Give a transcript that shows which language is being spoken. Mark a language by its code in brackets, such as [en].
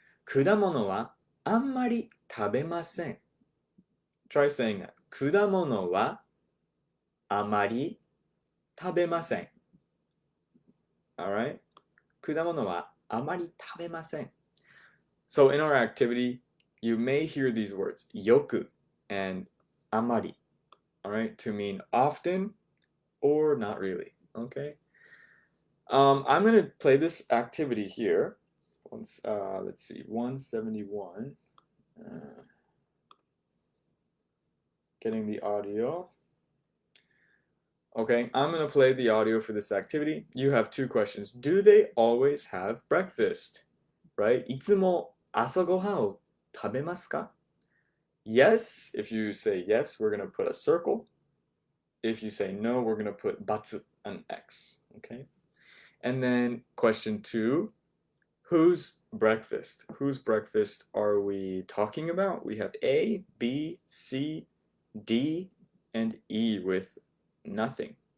[ja] 果物はあんまり食べません. [en] Try saying that. [ja] 果物はあまり食べません. [en] Alright? [ja] 果物はあまり食べません. [en] So in our activity, you may hear these words, よく and あまり, alright, to mean often or not really, okay? I'm going to play this activity here. Let's see, 171. Getting the audio. Okay, I'm going to play the audio for this activity. You have two questions. Do they always have breakfast? Right? [ja] いつも朝ごはんを食べますか? [en] Yes, if you say yes, we're going to put a circle. If you say no, we're going to put ×, an X. Okay. And then question 2, whose breakfast? Whose breakfast are we talking about? We have A, B, C, D, and E with nothing.